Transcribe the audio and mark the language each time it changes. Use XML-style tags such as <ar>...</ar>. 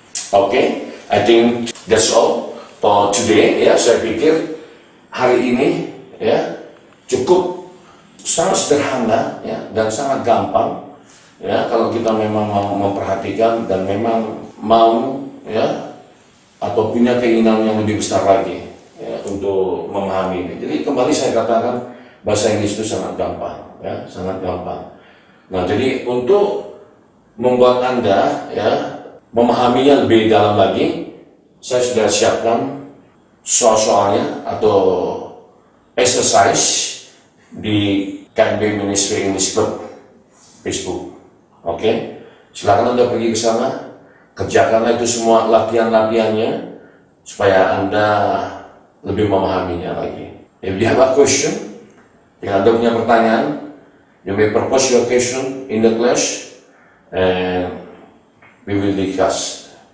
<en>Okay, I think that's all for today.</en> <id>Ya, saya pikir hari ini ya cukup sangat sederhana ya dan sangat gampang ya kalau kita memang mau memperhatikan dan memang mau ya atau punya keinginan yang lebih besar lagi ya untuk memahami ini. Jadi kembali saya katakan bahasa Inggris itu sangat gampang ya, sangat gampang. Nah, jadi untuk membuat Anda ya memahaminya lebih dalam lagi, saya sudah siapkan soal-soalnya atau exercise di KNB Ministry English Club Facebook. Oke, silakan Anda pergi ke sana, kerjakanlah itu semua latihan-latihannya supaya Anda lebih memahaminya lagi.</id> <en>If you have a question,</en> <id>jika Anda punya pertanyaan,</id> <en>you may propose your question in the class and we will discuss.</en>